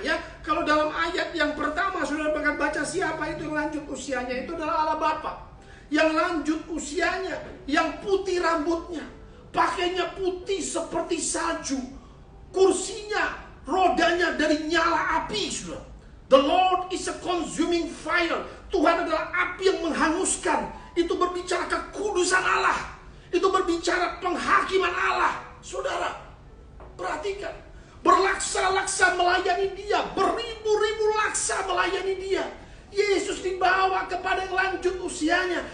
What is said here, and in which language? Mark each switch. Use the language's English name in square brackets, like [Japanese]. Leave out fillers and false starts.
[Indonesian] Ya, kalau dalam ayat yang pertama saudara akan baca siapa itu yang lanjut usianya, itu adalah Allah Bapa. Yang lanjut usianya, yang putih rambutnya, pakainya putih seperti salju, kursinya, rodanya dari nyala api, saudara. [English] The Lord is a consuming fire. [Indonesian] Tuhan adalah api yang menghanguskan. Itu berbicara kekudusan Allah. Itu berbicara penghakiman Allah. Saudara, perhatikan. Berlaksa-laksa melayani dia. Beribu-ribu laksa melayani dia. Yesus dibawa kepada yang lanjut usianya.